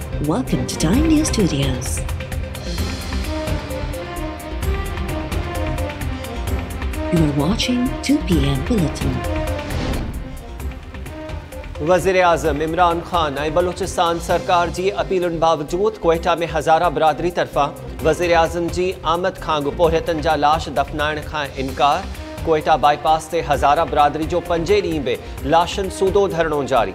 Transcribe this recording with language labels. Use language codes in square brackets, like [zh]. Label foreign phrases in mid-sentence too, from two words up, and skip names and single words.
[en] Welcome to Time News Studios. You are watching 2 p.m. Bulletin. [sd] वज़ीर-ए-आज़म इमरान खान ऐं बलूचिस्तान सरकार जी अपीलुनि बावजूद कोयटा में हज़ारा बिरादरी तरफ़ां वज़ीर-ए-आज़म जी आमद खां अॻु पोरियतनि जा लाश दफ़नाइण खां इनकार। कोयटा बाईपास ते हज़ारा बिरादरी जो 5 ॾींहं बि लाशनि सूदो धरणो जारी।